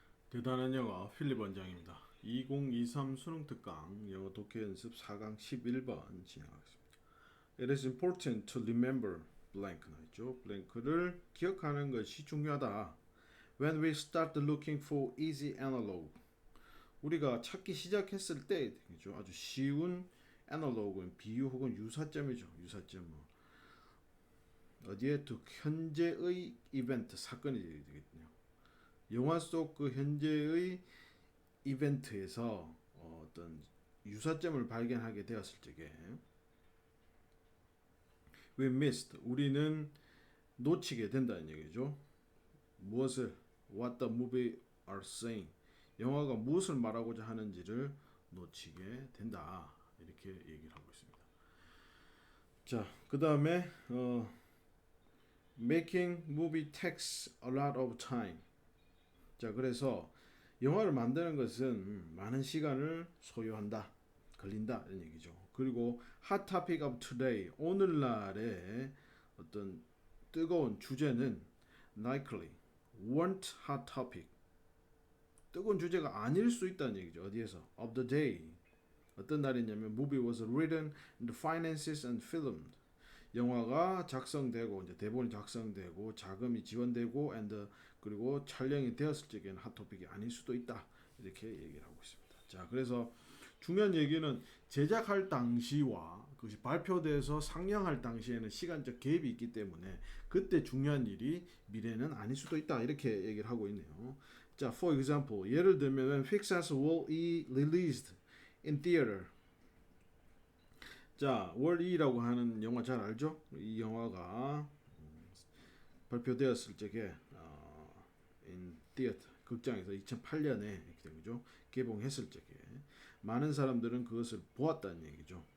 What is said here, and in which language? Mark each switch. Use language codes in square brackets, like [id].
[ko] 대단한 영어 필립 원장입니다. 2023 수능 특강 영어 독해 연습 4강 11번 진행하겠습니다. [en] It is important to remember blank [ko] 나있죠. blank를 기억하는 것이 중요하다. [en] When we start looking for easy analog, [ko] 우리가 찾기 시작했을 때 그죠? 아주 쉬운 analog은 비유 혹은 유사점이죠. 유사점 어디에 또 현재의 이벤트 사건이 되겠네요. 영화 속 그 현재의 이벤트에서 어떤 유사점을 발견하게 되었을 적에 [en] we missed [ko] 우리는 놓치게 된다는 얘기죠. 무엇을 [en] what the movie are saying [ko] 영화가 무엇을 말하고자 하는지를 놓치게 된다 이렇게 얘기를 하고 있습니다. 자, 그 다음에 [en] making movie takes a lot of time. [ko] 자, 그래서 영화를 만드는 것은 많은 시간을 소요한다, 걸린다 이런 얘기죠. 그리고 [en] hot topic of today, [ko] 오늘날의 어떤 뜨거운 주제는 [en] likely weren't hot topic, [ko] 뜨거운 주제가 아닐 수 있다는 얘기죠. 어디에서? [en] of the day, [ko] 어떤 날이냐면 [en] movie was written and finances and filmed. [ko] 영화가 작성되고 이제 대본이 작성되고 자금이 지원되고 and 그리고 촬영이 되었을 적에는 핫토픽이 아닐 수도 있다 이렇게 얘기를 하고 있습니다. 자, 그래서 중요한 얘기는 제작할 당시와 그것이 발표돼서 상영할 당시에는 시간적 갭이 있기 때문에 그때 중요한 일이 미래는 아닐 수도 있다 이렇게 얘기를 하고 있네요. 자, [en] for example [ko] 예를 들면 [en] when Pixar's Wall-E released in theater. [ko] 자, 월2라고 하는 영화 잘 알죠? 이 영화가 발표되었을 적에 [en] in theater [ko] 극장에서 2008년에 이렇게 된 거죠. 개봉했을 적에 많은 사람들은 그것을 보았다는 얘기죠.